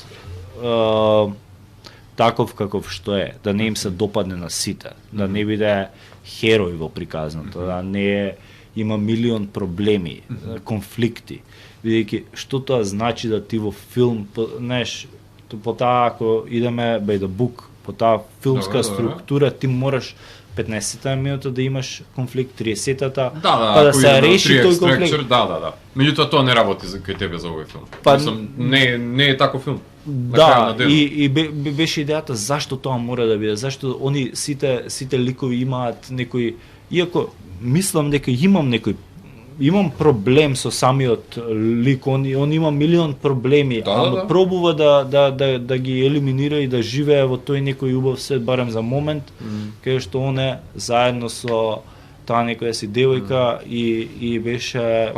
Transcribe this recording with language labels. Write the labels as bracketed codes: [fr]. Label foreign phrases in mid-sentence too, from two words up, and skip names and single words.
[mk] таков каков што е, да не им се допадне на сите, да не биде херој во приказното, да не има милион проблеми, конфликти, бидејќи што тоа значи да ти во филм, знаеш, по таа ако идеме [en] by the book, [mk] по таа филмска структура ти мораш 15-та минута да имаш конфликт, 30-та, па да се реши тој конфликт. Да. Меѓутоа тоа не работи за кај тебе за овој филм. Не е таков филм. Да, и беше идејата зашто тоа мора да биде, зашто они сите ликови имаат некои, иако мислам дека имам проблем со самиот лик, он има милион проблеми, ама пробува да ги елиминира и да живее во тој некој убав свет барем за момент, кај што он е заедно со таа некоја си девојка и беше